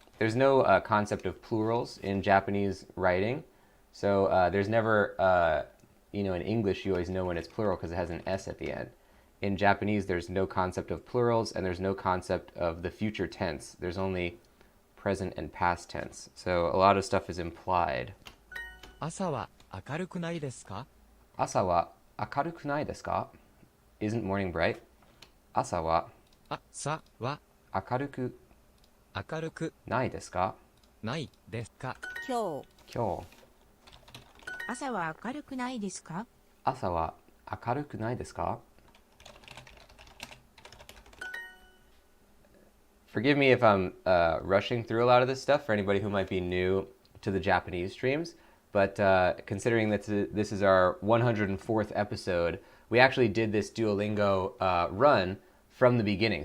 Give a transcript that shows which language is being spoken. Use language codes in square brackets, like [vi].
[en] there's no concept of plurals in Japanese writing. So there's never, in English you always know when it's plural because it has an S at the end. In Japanese, there's no concept of plurals and there's no concept of the future tense. There's only present and past tense. So a lot of stuff is implied. [ja] 朝は明るくないですか? 朝は明るくないですか? [en] Isn't morning bright? [ja] 朝は朝は明るく明るくないですか? ないですか? 今日今日朝は明るくないですか? 朝は明るくないですか? [en] Forgive me if I'm rushing through a lot of this stuff for anybody who might be new to the Japanese streams, but considering that this is our 104th episode, we actually did this Duolingo run from the beginning.